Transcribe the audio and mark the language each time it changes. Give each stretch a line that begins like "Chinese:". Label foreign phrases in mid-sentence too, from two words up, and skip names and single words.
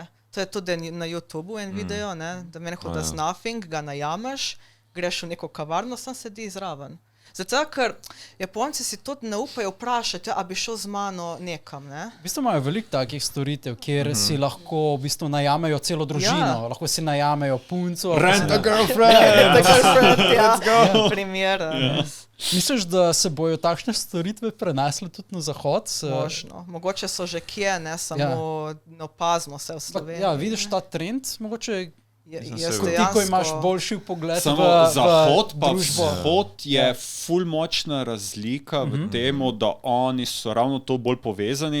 Slovenian: To je tudi na YouTubeu en video, ne, da meni hoda z nothing, ga najameš, greš v neko kavarno, sam sedi zraven. Zato, ker Japonci si tudi ne upajo vprašati, a bi šel z mano nekam, ne? V bistvu imajo veliko takih storitev, kjer si lahko v bistvu najamejo celo družino. Lahko si najamejo punco.
English: Rent a girlfriend! Let's go!
Slovenian: Primer. Misliš, da se bojo takšne storitve prenesle tudi na zahod? Možno. Mogoče so že kje, ne samo opazimo se v Sloveniji. Ja, vidiš ta trend, mogoče... Ti, ko imaš boljši pogled v Zahod je ful močna razlika v temu, da oni so ravno to bolj povezani.